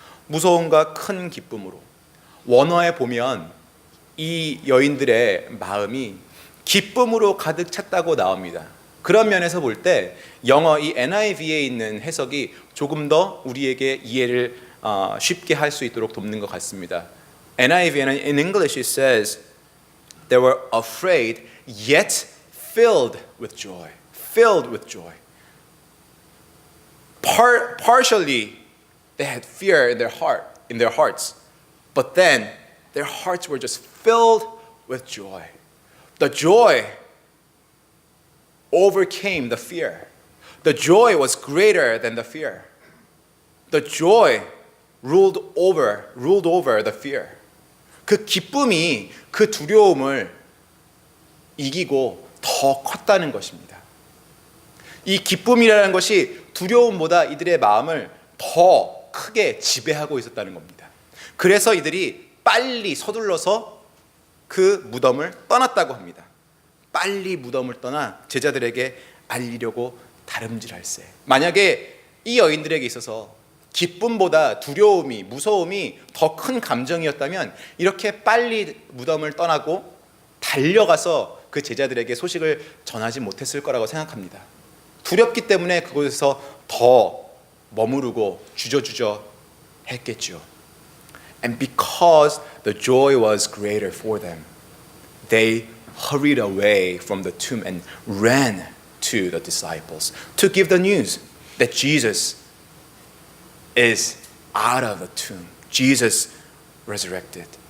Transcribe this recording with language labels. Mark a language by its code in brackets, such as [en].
[ko] 무서움과 큰 기쁨으로. 원어에 보면 이 여인들의 마음이 기쁨으로 가득 찼다고 나옵니다. 그런 면에서 볼 때 영어 이 NIV에 있는 해석이 조금 더 우리에게 이해를 쉽게 할 수 있도록 돕는 것 같습니다. NIV에는 [en] in English it says they were afraid yet filled with joy. Filled with joy. Partially they had fear in their hearts, but then their hearts were just filled with joy. The joy overcame the fear. The joy was greater than the fear. The joy ruled over the fear. [ko] 그 기쁨이 그 두려움을 이기고 더 컸다는 것입니다. 이 기쁨이라는 것이 두려움보다 이들의 마음을 더 크게 지배하고 있었다는 겁니다. 그래서 이들이 빨리 서둘러서 그 무덤을 떠났다고 합니다. 빨리 무덤을 떠나 제자들에게 알리려고 다름질할세. 만약에 이 여인들에게 있어서 기쁨보다 두려움이, 무서움이 더 큰 감정이었다면 이렇게 빨리 무덤을 떠나고 달려가서 그 제자들에게 소식을 전하지 못했을 거라고 생각합니다. 두렵기 때문에 그곳에서 더 머무르고 주저주저 했겠죠. [en] And because the joy was greater for them, they hurried away from the tomb and ran to the disciples to give the news that Jesus is out of the tomb. Jesus resurrected.